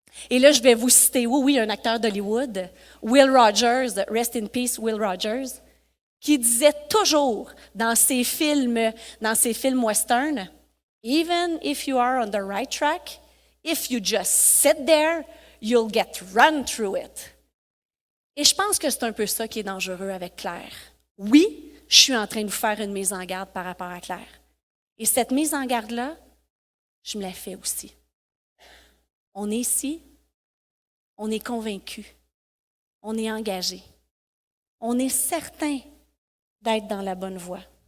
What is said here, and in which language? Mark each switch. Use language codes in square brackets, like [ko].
[fr] Et là, je vais vous citer, oui, un acteur d'Hollywood, Will Rogers, [en] Rest in Peace, [fr] Will Rogers, qui disait toujours dans ses films western, « [en] Even if you are on the right track, if you just sit there, you'll get run through it. [fr] Et je pense que c'est un peu ça qui est dangereux avec Claire. Oui, je suis en train de vous faire une mise en garde par rapport à Claire. Et cette mise en garde-là, je me la fais aussi. On est ici, on est convaincu, on est engagé, on est certain d'être dans la bonne voie.